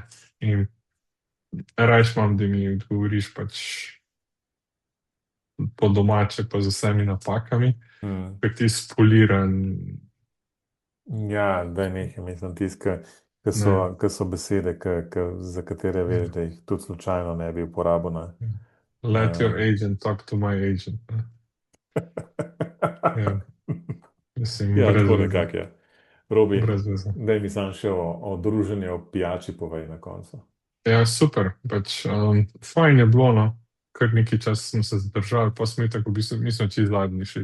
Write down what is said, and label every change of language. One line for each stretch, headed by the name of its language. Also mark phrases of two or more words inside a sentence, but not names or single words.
Slovenian: In rajš imam, da mi odgovoriš pač po domače, pa z vsemi napakami, Hmm. ker ti spoliran. Ja, da je nekaj, mislim, tiska, Ne. ki so besede, za katere veš, da jih tudi slučajno ne bi uporabil, ne.
English: Let your agent talk to my agent.
Slovenian: Ne? Ja, mislim, Ja, brez tako veze. nekako je. Robi, Brez veze. daj mi sam še o druženju, o pijači povej na koncu. Ja, super. Pač, fajn je bilo, no. Kar nekaj časa smo se zadržali, pa smo tako, v bistvu, mi smo čez zadnji šli.